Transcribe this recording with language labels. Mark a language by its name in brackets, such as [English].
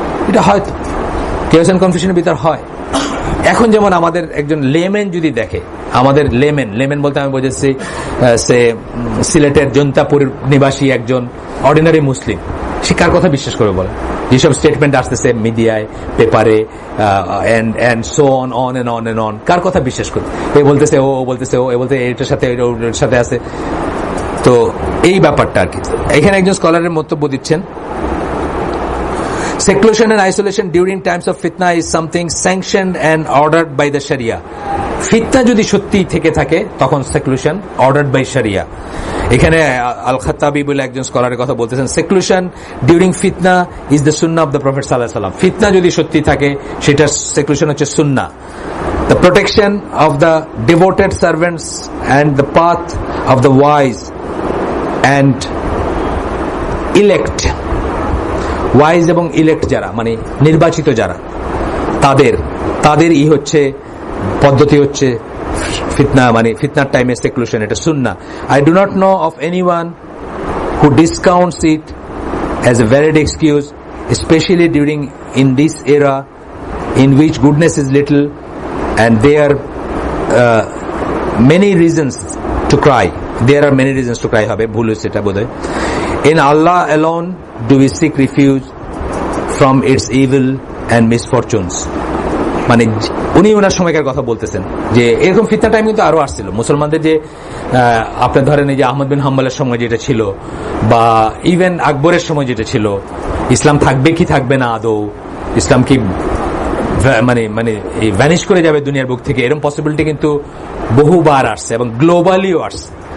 [Bangla] এটা হয়তো chaos and কনফিউশনের ভিতর হয়। এখন যেমন আমাদের একজন লেমেন যদি দেখে, আমাদের লেমেন বলতে আমি বোঝাচ্ছি সে সিলেটের জন্তাপুর নিবাসী একজন অর্ডিনারি মুসলিম, সে কার কথা বিশ্বাস করবে বলে? যেসব স্টেটমেন্ট আসতেছে মিডিয়ায়, পেপারে, [English] and so on, [Bangla] কার কথা বিশ্বাস করবে? এ বলতেছে ও বলতেছে ও, এ বলতে এটার সাথে ওটার সাথে আছে। তো এই ব্যাপারটা আর কি। এখানে একজন স্কলারের বক্তব্য দিচ্ছেন, [English] seclusion and isolation during times of fitna is something sanctioned and ordered by the Sharia. [Bangla] ফিতনা যদি সত্যি থেকে থাকে তখন [English] Seclusion ordered by শরিয়া। [Bangla] এখানে আল খাত্তাবি বলে একজন স্কলারের কথা বলতেছেন, [English] seclusion during ফিতনা is the সুন্নাহ of the prophet [Arabic] সাল্লাল্লাহু আলাইহি ওয়াসাল্লাম। [Bangla] ফিতনা যদি সত্যি থাকে সেটা সেকুলেশন হচ্ছে সুন্নাহ। [English] The protection of the devoted servants and the path of the wise and elect, [Bangla] wise এবং ইলেক্ট যারা, মানে নির্বাচিত যারা, তাদের হচ্ছে পদ্ধতি হচ্ছে ফিতনা, মানে ফিতনার টাইমে সেকুলেশন, এটা সুন্নাহ। [English] I do not know of anyone who discounts it as a valid excuse, especially in this era in which goodness is little and there are many reasons to cry. [Bangla] হবে, ভুল হচ্ছে এটা বোধহয়। [English] In Allah alone do we seek refuge from its evil and misfortunes. [Bangla] মানে উনি ওনার সময়কার কথা বলতেছেন যে এরকম ফিতনা টাইম কিন্তু আরো আসছিল মুসলমানদের, যে আপনার ধরেন এই যে আহমদ বিন হাম্বলের সময় যেটা ছিল, বা ইভেন আকবরের সময় যেটা ছিল, ইসলাম থাকবে কি থাকবে না আদৌ, ইসলাম কি মানে মানে ভ্যানিশ করে যাবে দুনিয়ার বুক থেকে, এরকম পসিবিলিটি কিন্তু বহুবার আসছে এবং গ্লোবালিও আসছে।